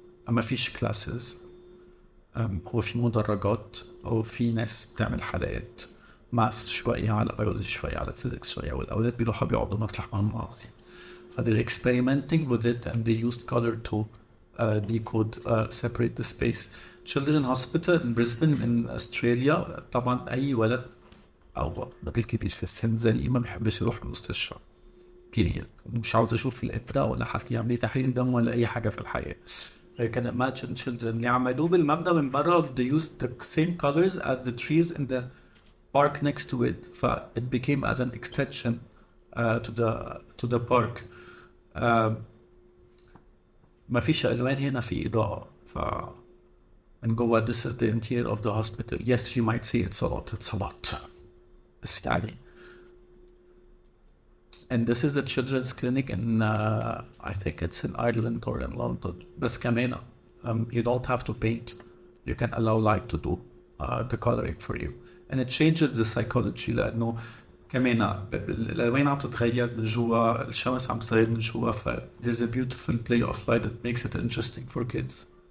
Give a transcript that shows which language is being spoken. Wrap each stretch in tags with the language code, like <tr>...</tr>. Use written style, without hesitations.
<ar>ما فيش classes. هو في مدرجات أو في ناس بتعمل حلقات ماس شوية على بيولوجي شوية على فيزيكس شوية، والأولاد بيروحوا بيقعدوا مطرح ما هم عاوزين.</ar> <en>They're experimenting with it and they used color to decode, separate the space. Children's Hospital in Brisbane in Australia.</en> <ar>طبعا أي ولد أو راجل كبير في السن زي ما بيحبش يروح المستشفى.</ar> <en>period.</en> <ar>مش عاوز أشوف الإبرة ولا حد يعمل لي تحليل دم ولا أي حاجة في الحياة.</ar> <en>I can imagine children</en> <ar>اللي عملوه بالمبنى من برا</ar> <en>they used the same colors as the trees in the park next to it. It became as an extension to the park.</en> <ar>ما فيش ألوان هنا في إضاءة. من جوا</ar> <en>this is the interior of the hospital. Yes, you might say it's a lot.</en> <ar>بس يعني.</ar> <en>And this is the children's clinic in I think it's in Ireland or in London.</en> <ar>بس كمان</ar> <en>you don't have to paint. You can allow light to do the coloring for you. And it changes the psychology</en> <ar>لأنه كمان الألوان عم تتغير من جوا، الشمس عم تتغير من جوا.</ar> <en>There's a beautiful play of light that makes it interesting for kids.</en>